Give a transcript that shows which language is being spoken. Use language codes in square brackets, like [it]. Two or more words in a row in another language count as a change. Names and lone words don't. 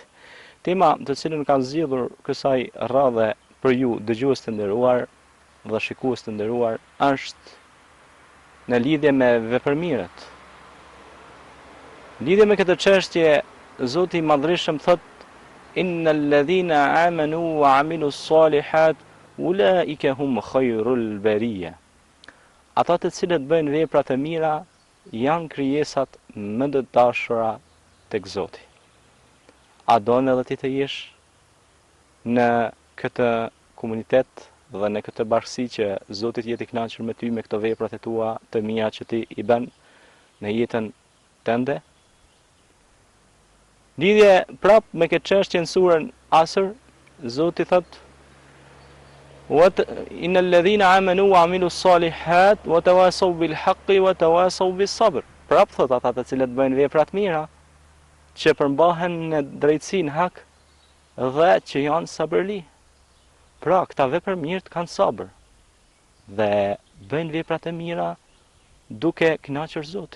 [sq] Tema të cilën kanë zgjedhur kësaj radhe për ju dëgjues të nderuar dhe shikues të nderuar është në lidhje me vepërmirët. Lidhje me këtë çështje, Zoti i Madhërisëm thotë: [ar] إن الذين آمنوا وعملوا الصالحات أولئك هم خير البرية. [sq] Ata të cilët bëjnë vepra të mira janë krijesat më të dashura tek Zoti. A don edhe ti të jesh në këtë komunitet dhe në këtë bashkësi që Zoti të jetë i kënaqur me ty me këto veprat e tua të mira që ti i bën në jetën tënde? Lidhje prap me këtë çështje në surën Asr, Zoti thotë: [ar] إن الذين آمنوا وعملوا الصالحات وتواصوا بالحق وتواصوا بالصبر. [sq] Prap thotë ata të cilët bëjnë vepra të mira, që përmbahen në drejtësinë hak dhe që janë sabërli. Pra, këta vepra mirë kanë sabër dhe bëjnë vepra të mira duke kënaqur Zotin.